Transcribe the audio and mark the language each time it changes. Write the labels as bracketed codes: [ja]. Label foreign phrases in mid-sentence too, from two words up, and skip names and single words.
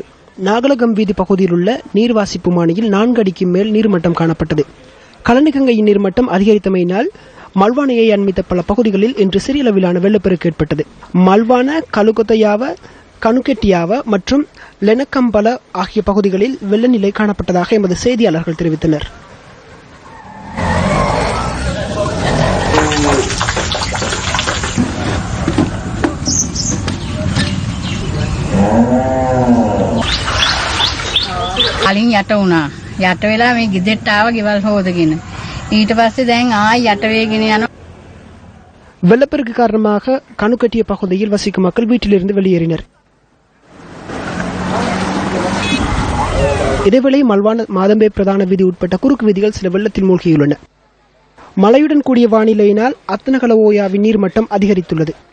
[ta] நாகலகம் வீதி பகுதியில் உள்ள நீர்வாசிப்பு மானியில் 4 அடிக்கு மேல் நீர்மட்டம் காணப்பட்டது. கலனிகங்கையின் நீர்மட்டம் அதிகரித்தமையினால் மல்வானையை அண்மித்த பல பகுதிகளில் இன்று சிறிய அளவிலான வெள்ளப்பெருக்கு ஏற்பட்டது. மல்வான, கலுகொத்தையாவ, கணுகெட்டியாவ மற்றும் லெனக்கம்பல ஆகிய பகுதிகளில் வெள்ள நிலை காணப்பட்டதாக எமது செய்தியாளர்கள் தெரிவித்தனர். [si] කලින් යට වුණා. යට වෙලා මේ ගෙදරට ආව ගෙවල් හොදගෙන. ඊට පස්සේ දැන් ආයි යට වේගෙන යනවා. [ta] வெள்ளப்பெருக்கு காரணமாக கணுக்கட்டிய பகுதியில் வசிக்கும் மக்கள் வீட்டிலிருந்து வெளியேறினர். இதேவேளை மல்வான, மாதம்பே பிரதான வீதி உட்பட்ட குறுக்கு வீதிகள் சில வெள்ளத்தில் மூழ்கியுள்ளன. மழையுடன் கூடிய வானிலையினால் அத்தனகல ஓயாவின் நீர்மட்டம் அதிகரித்துள்ளது.